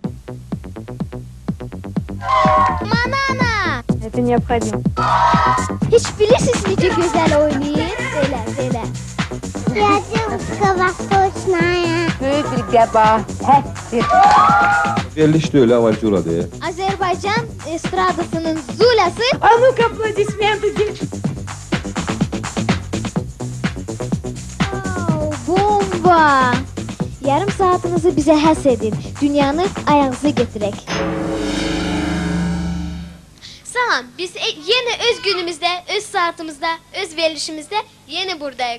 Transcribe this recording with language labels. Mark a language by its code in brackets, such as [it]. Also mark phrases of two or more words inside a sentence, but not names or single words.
[ru] Manana! Это необходимо. [az] Hiç bilirsiniz necə gözəl oynayır? Belə. Yazıqqa vaxt uçmaya. Böyük bir qəbahətdir. Veriliş deyil, avantyuradır. Azərbaycan estradasının zulası. [ru] А ну-ка, аплодисменты, девчонки. [az] Bomba! Yarım saatinizi bizə həsr edin. Dünyanı ayağınıza gətirək. Salam, biz yeni öz günümüzde, öz saatimizde, öz verilişimizde yeni buradayıq.